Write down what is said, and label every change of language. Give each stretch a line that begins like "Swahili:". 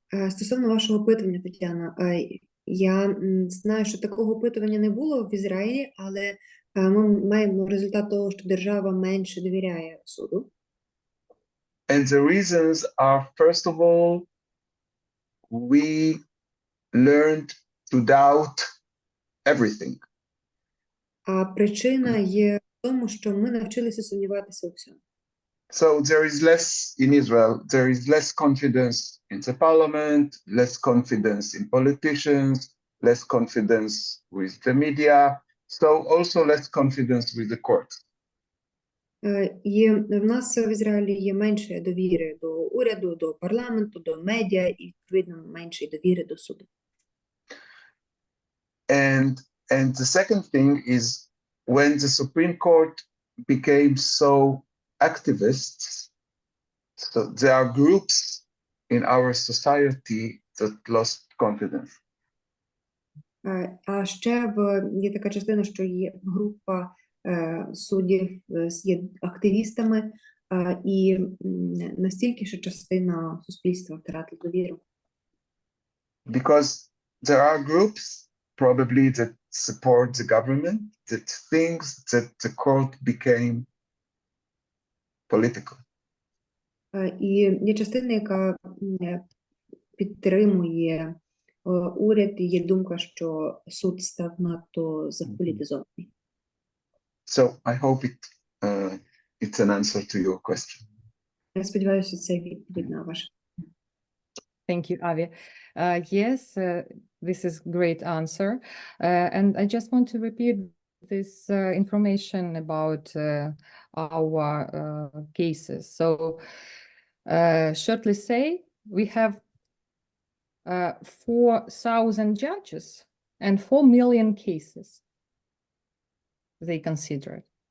Ukrainian: Стосовно вашого опитування, Тетяна, я знаю, що такого опитування не було в Ізраїлі, але ми маємо результат того, що держава менше довіряє суду.
English: And the reasons are, first of all, we learned to doubt everything.
Ukrainian: А причина є в тому, що ми навчилися сумніватися у всьому.
English: So there is less in Israel, there is less confidence in the parliament, less confidence in politicians, less confidence with the media, so also less confidence with the courts.
Ukrainian: І в нас в Ізраїлі є менше довіри до уряду, до парламенту, до медіа і, відповідно, менше довіри до суду.
English: And the second thing is when the Supreme Court became so activists, so there are groups in our society that lost confidence.
Ukrainian: А ще є така частина, що є група суддів є активістами, і настільки, що частина суспільства втратила довіру.
English: Because there are groups probably that support the government that thinks that the court became political.
Ukrainian: І є частина, яка підтримує уряд, і є думка, що суд став надто заполітизований.
English: So I hope it's an answer to your question.
Ukrainian: Я сподіваюся, це відповідь на ваше.
English: Thank you, Avi. Yes, this is great answer. And I just want to repeat this information about our cases. So, shortly say, we have 4,000 judges and 4 million cases they consider.